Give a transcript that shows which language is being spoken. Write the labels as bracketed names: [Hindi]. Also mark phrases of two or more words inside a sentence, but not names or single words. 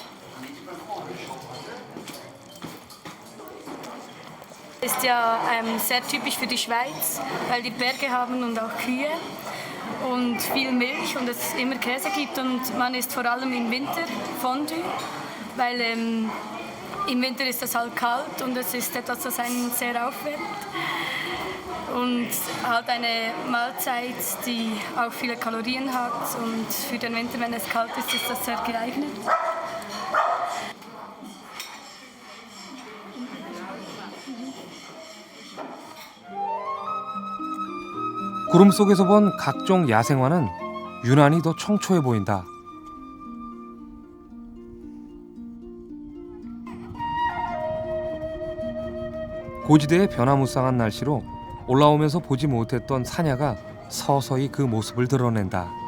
[German] Ist ja sehr typisch für die Schweiz, weil die Berge haben und auch Kühe und viel Milch und es immer Käse gibt und man isst vor allem im Winter Fondue, weil im Winter ist es halt kalt und es ist etwas, das einen sehr aufwärmt. Und halt eine Mahlzeit, die auch viele Kalorien hat und für den Winter, wenn es kalt ist, ist das sehr geeignet. [Korean] 구름 속에서 본 각종 야생화는 유난히 더 청초해 보인다. 고지대의 변화무쌍한 날씨로 올라오면서 보지 못했던 산야가 서서히 그 모습을 드러낸다.